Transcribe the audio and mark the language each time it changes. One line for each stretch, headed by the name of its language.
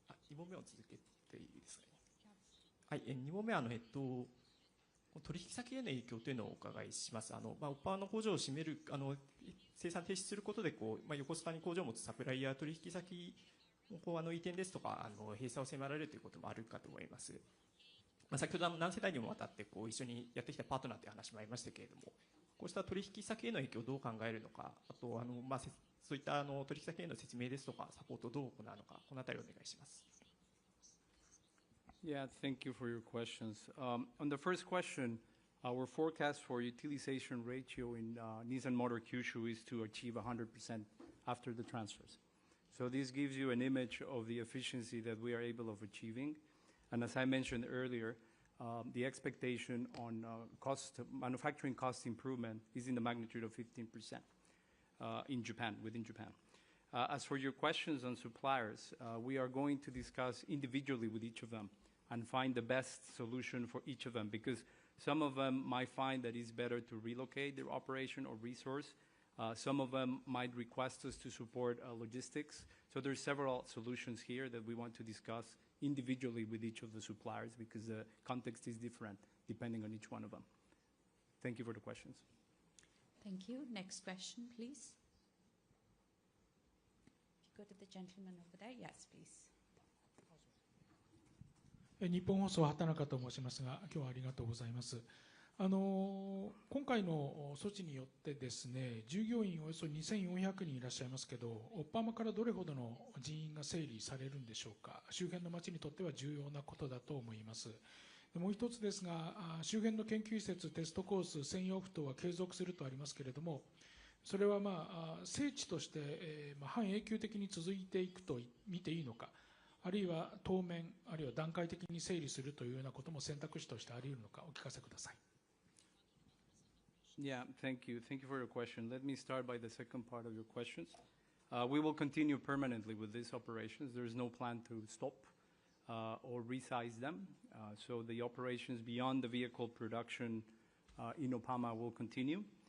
Japanese: 2問目を続けていいですかね。はい、2問目は取引先への影響というのをお伺いします。オッパーの工場を閉める、生産停止することで横須賀に工場を持つサプライヤー取引先の移転ですとか閉鎖を迫られるということもあるかと思います。先ほど何世代にもわたって一緒にやってきたパートナーという話もありましたけれども、こうした取引先への影響をどう考えるのか、あとそういった取引先への説明ですとかサポートをどう行うのか、このあたりお願いします。
English: Yeah, thank you for your questions. On the first question, our forecast for utilization ratio in Nissan Motor Kyushu is to achieve 100% after the transfers. So this gives you an image of the efficiency that we are able of achieving. And as I mentioned earlier, the expectation on manufacturing cost improvement is in the magnitude of 15% within Japan. As for your questions on suppliers, we are going to discuss individually with each of them and find the best solution for each of them, because some of them might find that it's better to relocate their operation or resource. Some of them might request us to support logistics. So there's several solutions here that we want to discuss individually with each of the suppliers, because the context is different depending on each one of them. Thank you for the questions. Thank you. Next question, please. If you go to the gentleman over there. Yes, please.
Japanese: 日本放送畑中と申しますが、今日はありがとうございます。今回の措置によってですね、従業員およそ2400人いらっしゃいますけど、オッパマからどれほどの人員が整理されるんでしょうか。周辺の町にとっては重要なことだと思います。もう一つですが、周辺の研究施設、テストコース、専用府等は継続するとありますけれども、それは聖地として、半永久的に続いていくと見ていいのか、あるいは当面、あるいは段階的に整理するというようなことも選択肢としてあり得るのか、お聞かせください。
English: Yeah, thank you. Thank you for your question. Let me start by the second part of your questions. We will continue permanently with these operations. There is no plan to stop or resize them. So the operations beyond the vehicle production in Oppama will continue.